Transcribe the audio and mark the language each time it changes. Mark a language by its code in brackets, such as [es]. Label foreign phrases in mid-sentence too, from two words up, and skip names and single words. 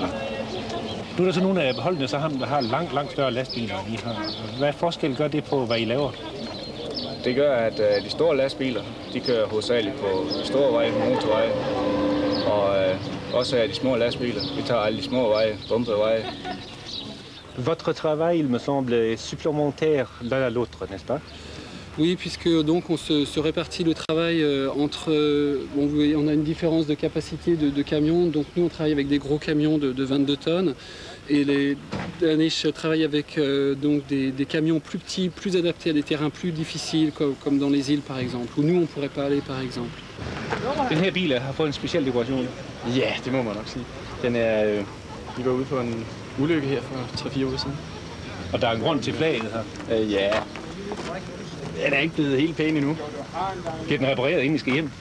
[da] Nu er der så nogle af holdene, der har langt større lastbiler, end I har. Hvad forskel gør det på, hvad I laver? Det gør, at de store lastbiler, de kører hovedsageligt på store veje, motorveje, og også de små lastbiler. Vi tager alle de små veje, bumpede veje. [fr] Votre travail, il me semble, est supplémentaire l'un à l'autre, n'est-ce pas? Oui, puisque donc on se répartit le travail entre... on a une différence de capacité de camions, donc nous on travaille avec des gros camions de 22 tonnes, et les Danish travaillent avec donc des camions plus petits, plus adaptés à des terrains plus difficiles, comme dans les îles par exemple, où nous on pourrait pas aller par exemple. [da] Den her bil har fået en speciel dekoration. Ja, det må man nok sige. Den er... Vi var ude på en ulykke her for 3-4 uger siden. Og der er en grund til flaget her. Ja. Den er ikke blevet helt pæn endnu. Bliver den repareret, inden I skal hjem?